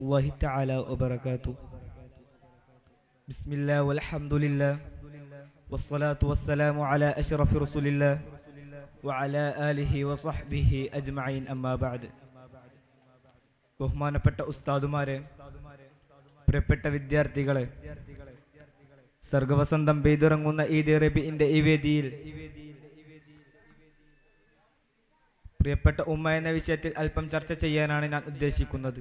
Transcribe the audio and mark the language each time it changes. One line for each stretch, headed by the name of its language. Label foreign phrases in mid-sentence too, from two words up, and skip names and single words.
Arabic: الله تعالى وبركاته. بسم الله والحمد لله والصلاة والسلام على أشرف رسول الله وعلى آله وصحبه أجمعين أما بعد.
Malayalam: ബഹുമാനപ്പെട്ട ഉസ്താദുമാരെ, പ്രിയപ്പെട്ട വിദ്യാർത്ഥികളെ, സർഗവസന്തം പെയ്തിറങ്ങുന്ന ഈദ് റബീഇന്റെ ഈ വേദിയിൽ പ്രിയപ്പെട്ട ഉമ്മ എന്ന വിഷയത്തിൽ അല്പം ചർച്ച ചെയ്യാനാണ് ഞാൻ ഉദ്ദേശിക്കുന്നത്.